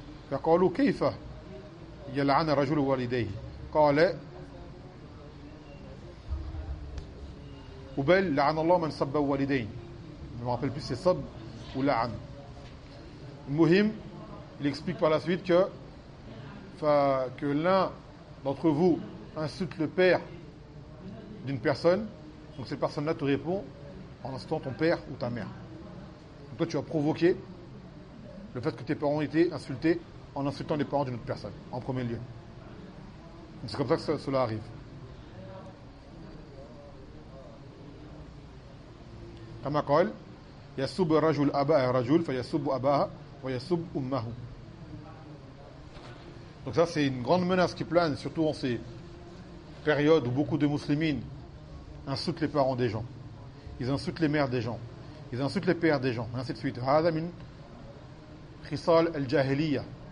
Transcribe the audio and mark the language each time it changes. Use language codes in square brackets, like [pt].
[ar] فقالوا كيف يلعن رجل والديه؟ قال وبل لعن الله من سب والدين. [fr] Je me rappelle plus si c'est sab ou la'an. Mouhim, il explique par la suite que l'un d'entre vous insulte le père d'une personne, donc cette personne-là te répond en insultant ton père ou ta mère. Donc toi, tu as provoqué le fait que tes parents aient été insultés en insultant les parents d'une autre personne, en premier lieu. Donc c'est comme ça que cela arrive. Comme a dit, [ar] يسب الرجل أباء الرجل فيسب أباه ويسب أمه. [fr] Donc ça c'est une grande menace qui plane, surtout en ces périodes où beaucoup de musulmines insultent les parents des gens, ils insultent les mères des gens, ils insultent les pères des gens, et ainsi de suite. [ar] هذا من خصال الجاهلية.